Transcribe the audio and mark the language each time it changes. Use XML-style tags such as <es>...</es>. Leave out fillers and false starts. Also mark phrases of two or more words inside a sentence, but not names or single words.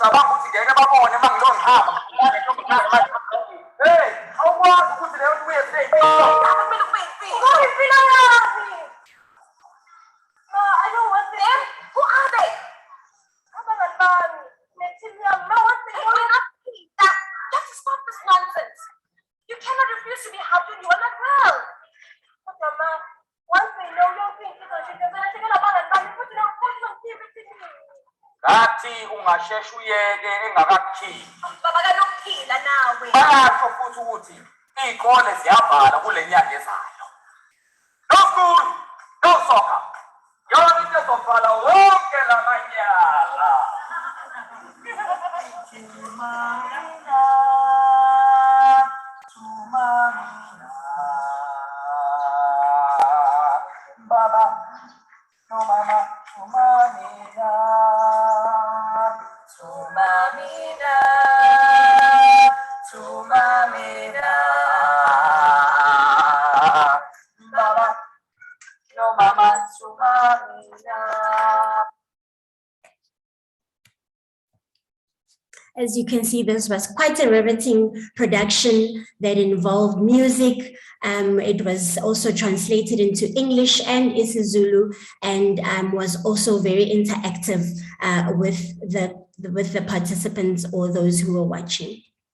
<en>I don't want them. Who are they? You have to stop this nonsense. You cannot refuse to be helped when you are not well. But Mama, once they know your thing, you know, she doesn't take a lot of money, put it on</en> <zu>bathi ungasheshe uyeke engakakukhiphi. Baba kalokuphila nawe. Bayasho futhi ukuthi iy'kole ziyavalwa kule nyanga ezayo.</zu> <en>No school, no soccer.</en> <zu>Yonke into ezovala wonke la manyala. Baba, no mama, to mamina, to mamina, to mamina. Baba, no mama, to mamina.</zu> <en>As you can see, this was quite a riveting production that involved music. It was also translated into English and isiZulu, and was also very interactive with the participants or those who were watching.</en>